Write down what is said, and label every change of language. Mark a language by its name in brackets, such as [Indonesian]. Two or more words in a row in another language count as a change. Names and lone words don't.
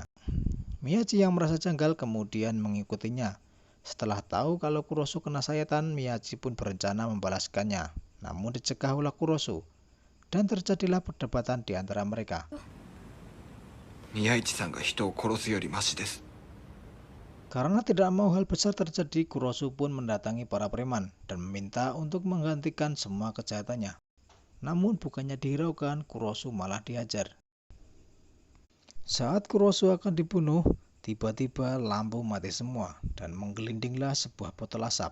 [Indonesian] Miyachi yang merasa janggal kemudian mengikutinya. Setelah tahu kalau Kurosu kena sayatan, Miyachi pun berencana membalaskannya. Namun dicegah oleh Kurosu. Dan terjadilah perdebatan di antara mereka. [Japanese] 宮市さんが人を殺すよりマシです。 [Indonesian] Karena tidak mau hal besar terjadi, Kurosu pun mendatangi para preman dan meminta untuk menggantikan semua kejahatannya. Namun bukannya dihiraukan, Kurosu malah dihajar. Saat Kurosu akan dibunuh, tiba-tiba lampu mati semua dan menggelindinglah sebuah botol asap.